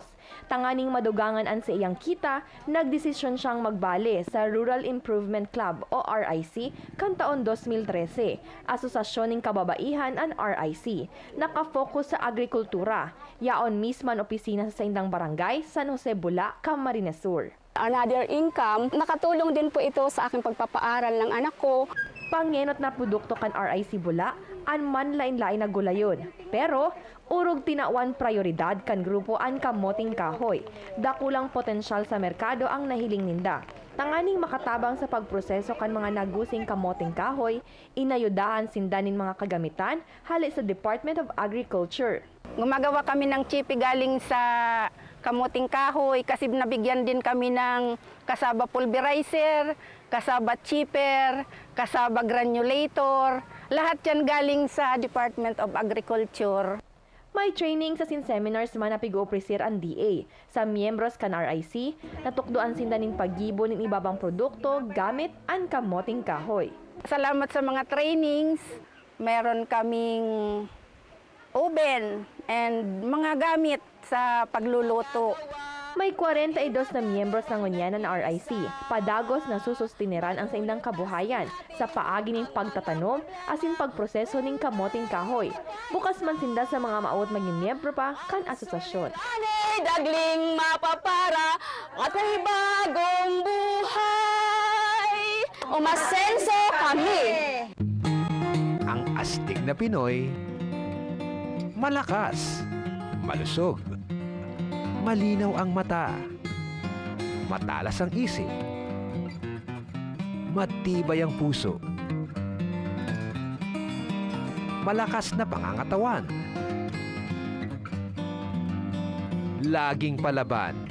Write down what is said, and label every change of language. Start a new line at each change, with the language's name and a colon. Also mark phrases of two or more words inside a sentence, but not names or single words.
Bikol: Tanganing madugangan ang sa iyang kita, nagdesisyon siyang magbale sa Rural Improvement Club o RIC kan taon 2013, Asosasyon ng Kababaihan ang RIC. Nakafocus sa agrikultura. Yaon misman opisina sa Indang Barangay, San Jose, Bula, Camarines Sur.
English: Another income,
Filipino: nakatulong din po ito sa aking pagpapaaral ng anak ko.
Bikol: Pangenot na produkto kan RIC Bula, an manlain-lain na gulayon. Pero, urog tinawan prioridad kan grupo an kamoting kahoy. Dakulang potensyal sa merkado ang nahiling ninda. Tanganing makatabang sa pagproseso kan mga nagusing kamoting kahoy, inayudahan sindanin mga kagamitan hali sa Department of Agriculture.
Filipino: Gumagawa kami ng chipi galing sa kamuting kahoy kasi nabigyan din kami ng
English: kasaba pulverizer, kasaba chipper, kasaba granulator.
Filipino: Lahat yan galing sa Department of Agriculture.
Bikol: May training sa seminars man na pig-opresir ang DA. Sa miyembros kan RIC, natukdoan sindaning paggibo ng ibabang produkto gamit ang kamoting kahoy.
Filipino: Salamat sa mga trainings. Meron kaming oven and mga gamit sa pagluluto.
Bikol: May 42 na miyembros ng unyanan na RIC, padagos na susustiniran ang sa indang kabuhayan sa paagi ng pagtatanom asin pagproseso ng kamoting kahoy. Bukas man sinda sa mga maawat maging miyembro pa kan asosasyon.
Filipino: Dagling mapapara at may bagong buhay. Umasenso kami. Ang astig na Pinoy, malakas, malusog, malinaw ang mata, matalas ang isip, matibay ang puso, malakas na pangangatawan, laging palaban.